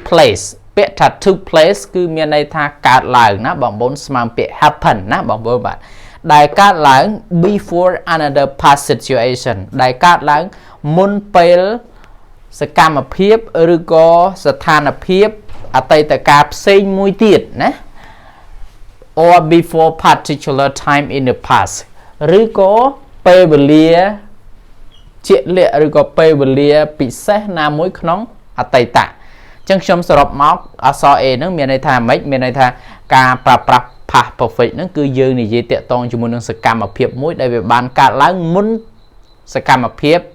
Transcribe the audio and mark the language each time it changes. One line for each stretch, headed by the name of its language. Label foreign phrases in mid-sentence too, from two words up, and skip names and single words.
Khmer: place ពាក្យថា
English: took place
Khmer: គឺមានន័យថាកើតឡើងណាបងប្អូនស្មើពាក្យ happen ណាបងប្អូនបាទដែលកើតឡើង
English: before another past situation
Khmer: ដែលកើតឡើងមុនពេលសកម្មភាពឬក៏ស្ថានភាពអតីត កាលផ្សេងមួយទៀតណា
English: or before particular time in the past
Khmer: ឬក៏ពេលវេលាជាក់លាក់ឬក៏ពេលវេលាពិសេសណាមួយក្នុងអតីតអញ្ចឹងខ្ញុំសរុបមកអក្សរ A ហ្នឹងមានន័យថាម៉េចមានន័យថាការប្រើប្រាស់
English: past perfect
Khmer: ហ្នឹងគឺយើងនិយាយតាក់ទងជាមួយនឹងសកម្មភាពមួយដែលវាបានកើតឡើងមុនសកម្មភាព